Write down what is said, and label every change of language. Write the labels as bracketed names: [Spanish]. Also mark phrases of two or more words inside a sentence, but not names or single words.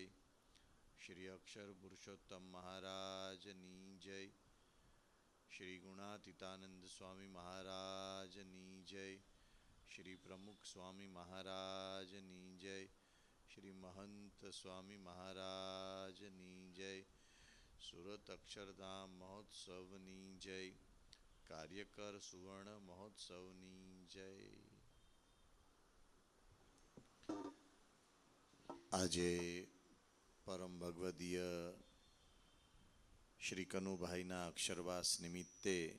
[Gujarati] શ્રી અક્ષર પુરુષોત્તમ મહારાજની જય. શ્રી ગુણાતીતાનંદ સ્વામી મહારાજની જય. શ્રી પ્રમુખ સ્વામી મહારાજની જય. શ્રી મહંત સ્વામી મહારાજની જય. સુરત અક્ષરધામ મહોત્સવની જય. કાર્યકર સુવર્ણ મહોત્સવની જય. આજે પરમ ભગવદીય શ્રી કનુભાઈના અક્ષરવાસ નિમિત્તે